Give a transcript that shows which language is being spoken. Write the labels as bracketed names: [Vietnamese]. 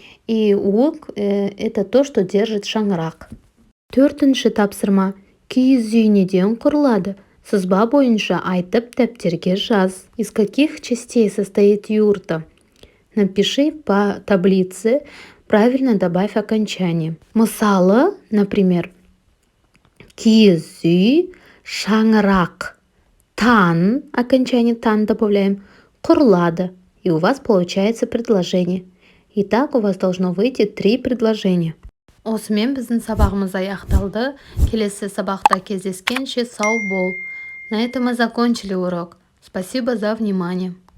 [Russian] И уок — это то, что держит [Kazakh] шаңырақ. Төртінші тапсырма. Киіз үй неден құрылады? Сызба бойынша айтып дәптерге жаз. [Russian] Из каких частей состоит юрта? Напиши по таблице, правильно добавь окончание. [Kazakh] Мысалы, [Russian] например, [Kazakh] киіз үй, шаңырақ, тан, [Russian] окончание тан добавляем, [Kazakh] құрылады. [Russian] И у вас получается предложение. Итак, у вас должно выйти 3 предложения. [Kazakh] Осымен біздің сабағымыз аяқталды. Келесі сабақта кездескенше сау бол. [Russian] На этом мы закончили урок. Спасибо за внимание.